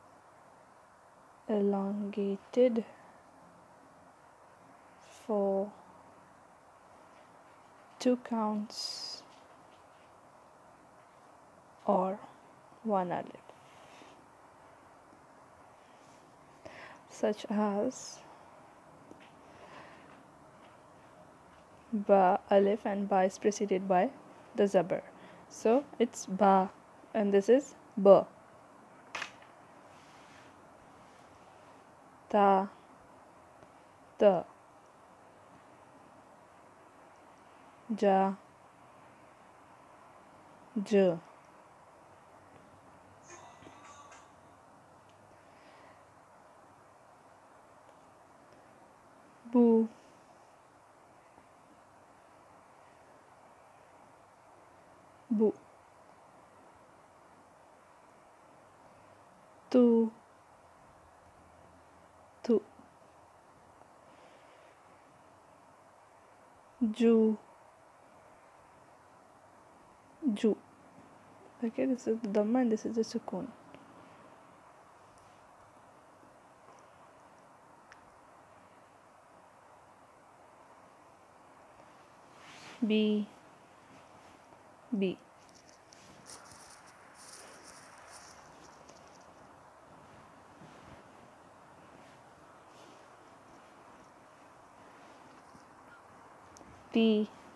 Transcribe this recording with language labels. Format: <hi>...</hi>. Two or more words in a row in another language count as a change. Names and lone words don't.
<en>elongated for 2 counts or 1 alif, such as Ba, Alif, and Ba is preceded by the Zabar. So it's Ba, and this is Ba.</en> <ar>Ta, Ta. ja, j, bu, bu, tu, tu, ju, ju.</ar> <en>Okay, this is the dhamma and this is the sukoon. B, B, T,</en>